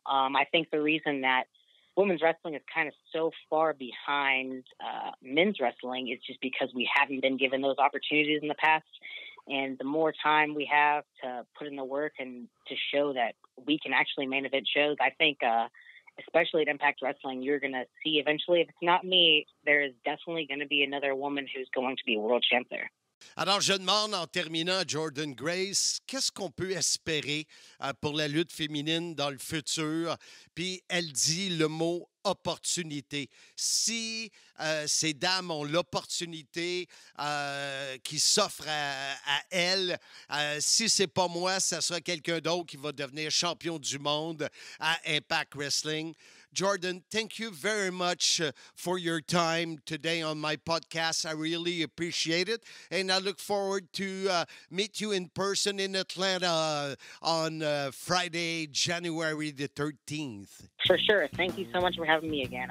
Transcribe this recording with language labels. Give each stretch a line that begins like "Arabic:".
English: I think the reason that women's wrestling is kind of so far behind men's wrestling is just because we haven't been given those opportunities in the past. And the more time we have to put in the work and to show that we can actually main event shows, I think, especially at Impact Wrestling, you're going to see eventually, if it's not me, there is definitely going to be another woman who's going to be a world champ there.
French: Alors, je demande en terminant à Jordan Grace, qu'est-ce qu'on peut espérer pour la lutte féminine dans le futur? Puis elle dit le mot opportunité. Si ces dames ont l'opportunité qui s'offre à elles, si c'est pas moi, ça sera quelqu'un d'autre qui va devenir champion du monde à Impact Wrestling.
English: Jordan, thank you very much for your time today on my podcast. I really appreciate it. And I look forward to meet you in person in Atlanta on Friday, January the 13th. For sure. Thank you so much for having me again.